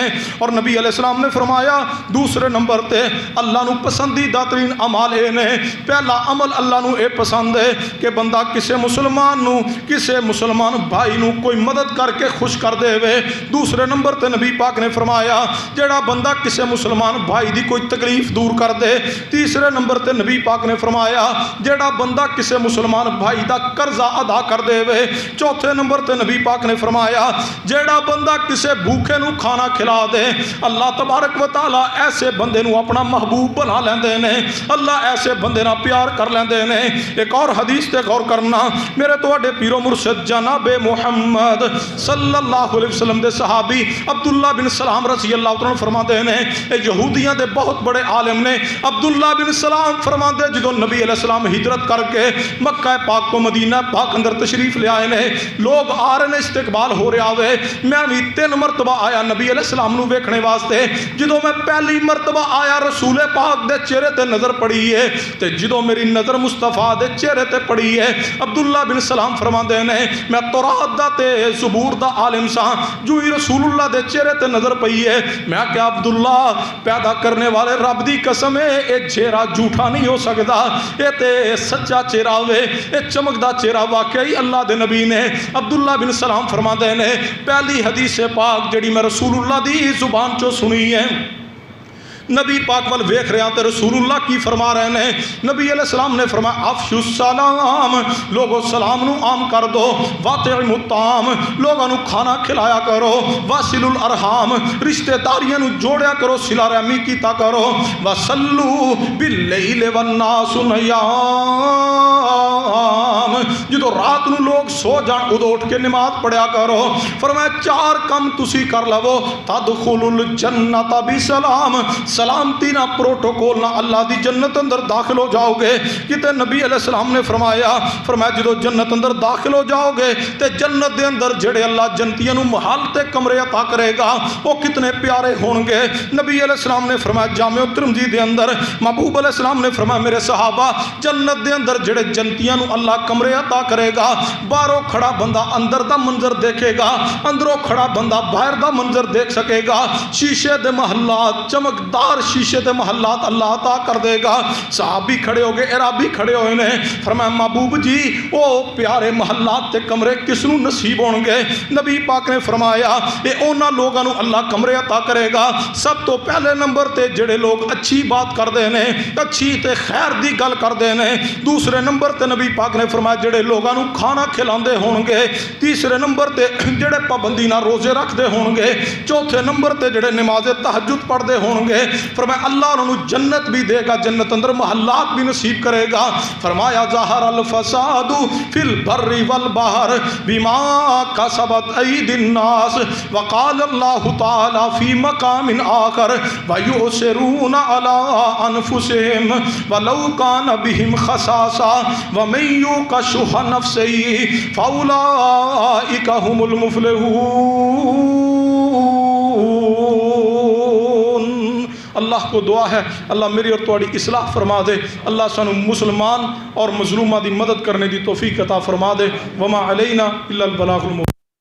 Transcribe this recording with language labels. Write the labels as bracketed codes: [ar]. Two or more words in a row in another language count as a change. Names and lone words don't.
[pa] اور نبی [ar] علیہ السلام [pa] نے فرمایا دوسرے نمبر تے اللہ نو پسندیدہ ترین عمل اے نے، پہلا عمل اللہ نو اے پسند ہے کہ بندہ کسے مسلمان نو، کسے مسلمان بھائی نو کوئی مدد کر کے خوش کر دے وے۔ دوسرے نمبر تے نبی پاک نے فرمایا جڑا بندہ کسے مسلمان بھائی دی کوئی تکلیف دور کر دے۔ تیسرے نمبر تے نبی پاک نے فرمایا جڑا بندہ کسے مسلمان بھائی دا قرضہ ادا کر دے وے۔ چوتھے نمبر تے نبی پاک نے فرمایا جیڑا بندہ کسے بھوکے نو کھانا کھلا دے اللہ تبارک و تعالی ایسے بندے نو اپنا محبوب بنا لیندے نے، اللہ ایسے بندے نال پیار کر لیندے نے۔ ایک اور حدیث تے غور کرنا، میرے تواڈے پیر و مرشد جناب محمد [ar] صلی اللہ علیہ وسلم [pa] دے صحابی عبداللہ بن سلام [ar] رضی اللہ عنہ [pa] فرماندے نے، یہودیاں دے بہت بڑے عالم نے۔ عبداللہ بن سلام فرماندے جدوں نبی [ar] علیہ السلام [pa] ہجرت کر کے مکہ پاک تو مدینہ پاک اندر تشریف لے آئے نے، لوگ آ رہے نے، استقبال ہو رہا ہوئے، میں بھی 3 مرتبہ آیا نبی علیہ السلام نو ویکھنے واسطے۔ جدوں میں پہلی مرتبہ آیا رسول پاک دے چہرے تے نظر پڑی ہے تے جدوں میری نظر مصطفیٰ دے چہرے تے پڑی ہے عبداللہ بن سلام فرماندے نے میں تورات دا تے زبور دا عالم ساں، جو ہی رسول اللہ دے چہرے تے نظر پئی ہے میں کہ عبداللہ پیدا کرنے والے رب دی قسم ہے اے چہرہ جھوٹا نہیں ہو سکدا، اے تے سچا چہرہ ہوئے، اے چمکدا چہرہ واقعی اللہ دے نبی نے۔ عبداللہ بن سلام فرماندے نے پہلی حدیث پاک جڑی میں رسول اللہ دی زبان چو سنی ہے، نبی پاک وال ویکھ رہا تے رسول اللہ کی فرما رہے ہیں، نبی [ar] علیہ السلام [pa] نے فرمایا [ar] افشوا السلام، [pa] لوگو سلام نو عام کر دو، [ar] واطعموا الطعام، [pa] لوگوں نو کھانا کھلایا کرو، [ar] واصلوا الارحام، [pa] رشتہ داریاں نو جوڑیا کرو، صلہ رحمی کیتا کرو، [ar] وصلوا باللیل والناس نیام، [pa] جدو رات نو لوگ سو جان ادو اٹھ کے نماز پڑھیا کرو۔ فرمایا 4 کم تسی کر لو، [ar] تدخلوا الجنت بسلام، [pa] سلامتی نہ پروٹوکول نہ اللہ دی جنت اندر داخل ہو جاؤ گے۔ کتے نبی [ar] علیہ السلام [pa] نے فرمایا جدو جنت اندر داخل ہو جاؤ گے تے جنت دے اندر جڑے اللہ جنتیاں نو محل تے کمرے عطا کرے گا وہ کتنے پیارے ہون گے۔ نبی [ar] علیہ السلام [pa] نے فرمایا جامع ترمذی دے اندر محبوب [ar] علیہ السلام [pa] نے فرمایا میرے صحابہ جنت دے اندر جڑے جنتیاں نو اللہ کمرے عطا کرے گا، باہروں کھڑا بندہ اندر دا منظر دیکھے گا، اندروں کھڑا بندہ باہر دا منظر دیکھ سکے گا، شیشے دے محلات چمکدار شیشے دے محلات اللہ عطا کر دے گا۔ صحابی کھڑے ہو گئے، عربی کھڑے ہوئے نے، فرمایا محبوب جی وہ پیارے محلات تے کمرے کس نو نصیب ہون گے؟ نبی پاک نے فرمایا اے اونا لوگاں نو اللہ کمرے عطا کرے گا سب تو پہلے نمبر تے جڑے لوگ اچھی بات کر دے نے، اچھی تے خیر دی گل کر دے نے، دوسرے نمبر تے نبی پاک نے فرمایا جڑے لوگاں نو کھانا کھلاندے ہون گے، تیسرے نمبر تے جڑے پابندی نہ روزے رکھ دے ہون گے، چوتھے نمبر تے جڑے نماز تہجد پڑھ دے ہون گے، فرمایا اللہ انہوں جنت بھی دے گا، جنت اندر محلات بھی نصیب کرے گا۔ [ar] فرمایا ظہر الفساد فی البر والبحر بما کسبت ایدی الناس، وقال اللہ تعالی فی مقام آخر ویؤثرون علی انفسہم ولو کان بہم خصاصہ ومن یوق شح نفسہ فاولئک هم المفلحون۔ [pa] اللہ کو دعا ہے اللہ میری اور تواڈی اصلاح فرما دے، اللہ سانو مسلمان اور مظلومہ دی مدد کرنے دی توفیق عطا فرما دے۔ [ar] وما علینا الا البلاغ المبین۔